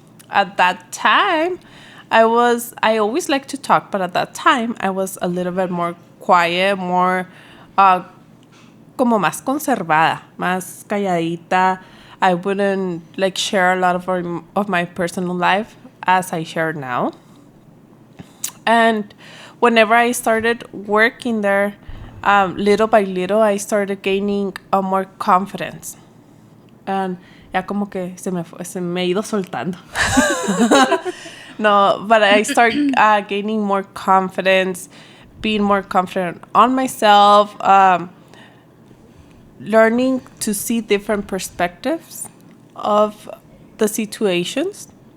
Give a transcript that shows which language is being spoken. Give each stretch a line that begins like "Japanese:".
English: At that time, I always like to talk, but at that time, I was a little bit more quiet, more
Spanish: como más conservada, más calladita.
English: I wouldn't like share a lot of my personal life as I share now. And whenever I started working there, little by little, I started gaining more confidence.
Spanish: And ya como que se me ha ido soltando.
English: No, but I started gaining more confidence, being more confident on myself, learning to see different perspectives of the situations.